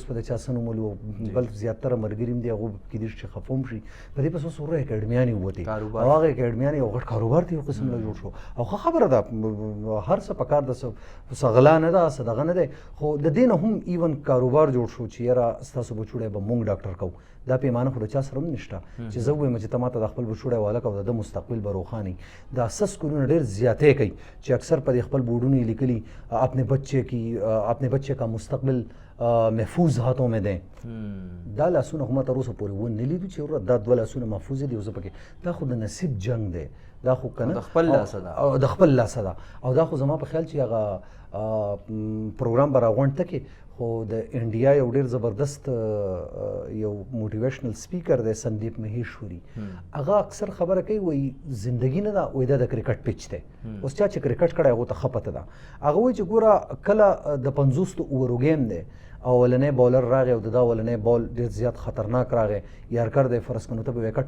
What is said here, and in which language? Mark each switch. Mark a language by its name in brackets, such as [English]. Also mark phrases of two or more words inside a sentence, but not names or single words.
[Pashto] په د چا څه نوم ولي بل زیاتره ملګري هم دي هغو کېدای شي چې خفه هم شي په دې پسې اوس ورو اکیډمیانې ووتې او هغه اکیډمیانې یو غټ کاروبار ته یو قسم له جوړ شو او ښه خبره ده هر څه په کار د څه غلا نه ده څه دغه نه دی خو د دې نه هم ایون کاروبار جوړ شو چې یاره ستاسو بچوړی به مونږ ډاکټر کوو دا پیمانه خو د چا سره هم نشته چې زه ووایم چې ته ماته د خپل بچوړی واله کوه د ده مستقبل به روښاني دا سس کورونه ډېر زیاتې کوي چې اکثر په دې خپل بورډونو یې لیکلي [Urdu] اپنے بچے کا مستقبل محفوظ هاتوں میں دیں [Pashto] دا لاسونه خو ما تر اوسه پورې ونه لیدو چې وروره دا دوه لاسونه محفوظ دي او زه پکې دا خو د نصیب جنګ دی دا خو که نه د خپل لاسه ده د خپل لاسه ده او دا خو زما په خیال چې هغه پروګرام به راغونډ ته کې خو د انډیا یو ډېر زبردست یو [English] motivational speaker [Pashto] دی سندیپ مهیشوري هغه اکثر خبره کوي وایي زندګي نه ده وایي دا د [English] cricket pitch [Pashto] دی اوس چا چې کرکټ کړی هغو ته ښه پته ده هغه وایي چې ګوره کله د 50 اوورو گیم دی او اولنی بالر راغی او د دا اولنی بال ډېر زیات خطرناک راغی یارکر دی فرض کړو ته به وکټ